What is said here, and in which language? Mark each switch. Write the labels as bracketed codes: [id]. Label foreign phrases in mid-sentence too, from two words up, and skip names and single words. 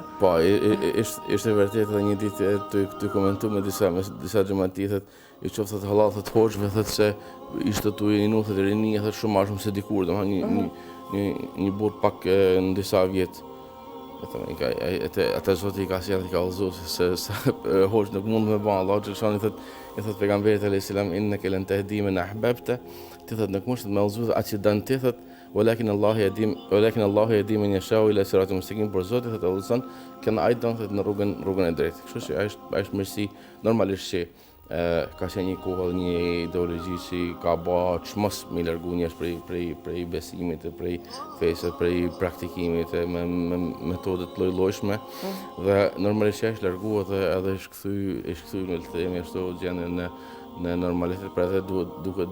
[sq] Po, ishte vërtet edhe një ditë të komentu me disa xhamatitët, i qoftë të halal të hoxhve, thëtë se ishte tu i nuthët e rinia, thëtë shumë ma shumë se dikur, një burr pak në disa vjetë. Ata Zoti i ka sjellë i ka udhëzuar se hoxh nuk mund me bën Allah xhaleshani i thot pejgamberit [ar] عليه السلام إنك لن تهدي من أحببت [sq] ti thot nuk mund të më udhëzuar atë që don ti thot [ar] ولكن الله يهدي من يشاء إلى صراط مستقيم [sq] por Zoti thot udhëzon këna ai don thot në rrugën e drejtë. Kështu që është mirësi normalisht që ka qenë një kohë një ideologji që ka bërë çmos me largu njerëz prej besimit, prej fesë, prej praktikimit me metode të lloj-llojshme dhe normalisht është larguar edhe është kthy në të themi ashtu gjendën në normalitet, për edhe duket